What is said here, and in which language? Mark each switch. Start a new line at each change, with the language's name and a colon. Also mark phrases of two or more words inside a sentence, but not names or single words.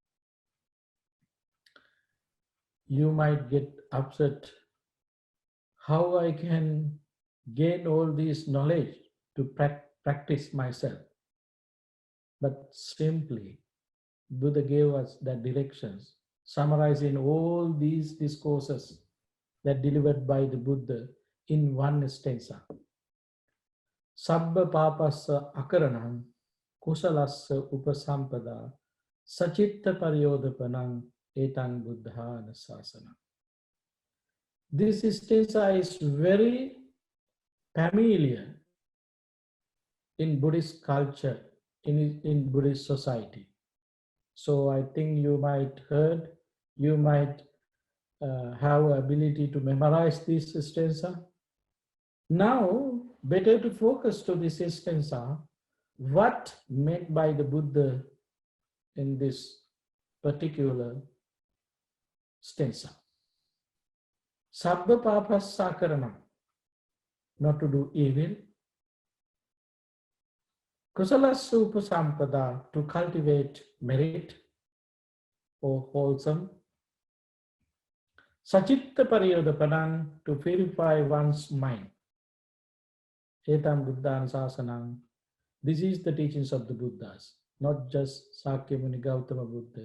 English: You might get upset how I can gain all this knowledge to practice myself. But simply, Buddha gave us the directions, summarizing all these discourses that delivered by the Buddha in one stanza.
Pali: Sabba papassa akaranam kusalassa upasampada sachitta paryodapanam Etang Buddha Sasana.
English: This stanza is very familiar in Buddhist culture, in Buddhist society. So I think you might heard, you might have ability to memorize this stanza. Now, better to focus to this stanza, what meant by the Buddha in this particular stanza.
Pali: Sabba papas sakarana,
English: not to do evil.
Pali: Kusala upasampada,
English: to cultivate merit or wholesome.
Pali: Sachitta pariyodapanam,
English: to purify one's mind.
Pali: Etam Buddhan Sasanam.
English: This is the teachings of the Buddhas, not just Sakyamuni Gautama Buddha.